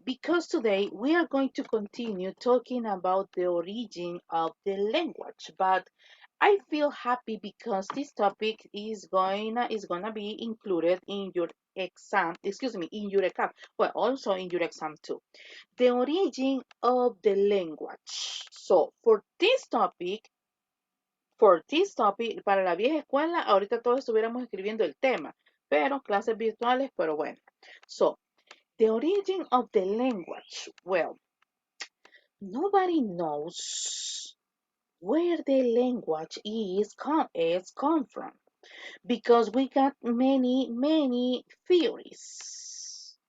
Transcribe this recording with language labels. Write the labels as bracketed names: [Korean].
[English] Because today we are going to continue talking about the origin of the language, but I feel happy because this topic is gonna be included in your exam, excuse me, in your exam, well, also in your exam too. The origin of the language. So, for this topic, [Spanish] para la vieja escuela, ahorita todos estuviéramos escribiendo el tema, pero clases virtuales, pero bueno. [English] So, the origin of the language. Well, nobody knows where the language is come from because we got many theories.